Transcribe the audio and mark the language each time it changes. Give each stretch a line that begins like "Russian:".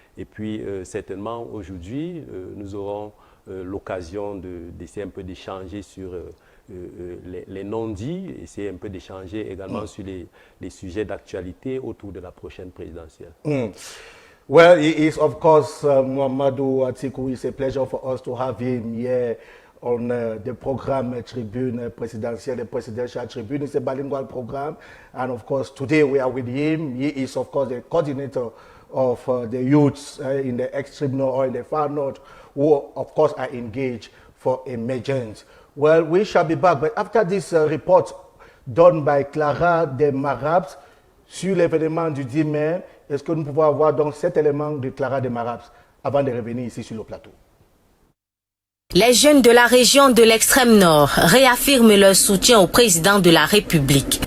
French: Et puis, certainement, aujourd'hui, nous aurons l'occasion d'essayer un peu d'échanger sur les non-dits, essayer un peu d'échanger également sur les sujets d'actualité autour de la prochaine présidentielle.
English: Well, it is, of course, Muhammadu Atiku. It's a pleasure for us to have him here on the program Tribune Presidential, the Presidential Tribune. It's a bilingual program. And, of course, today we are with him. He is, of course, the coordinator of the youths in the extreme north or in the far north who, of course, are engaged for emergence. Well, we shall be back. But after this report done by Clara de Marabs
French: sur l'événement du 10 mai, est-ce que nous pouvons avoir donc cet élément de Clara de Marabs avant de revenir ici sur le plateau? Les jeunes de la région de l'extrême nord réaffirment leur soutien au président de la République.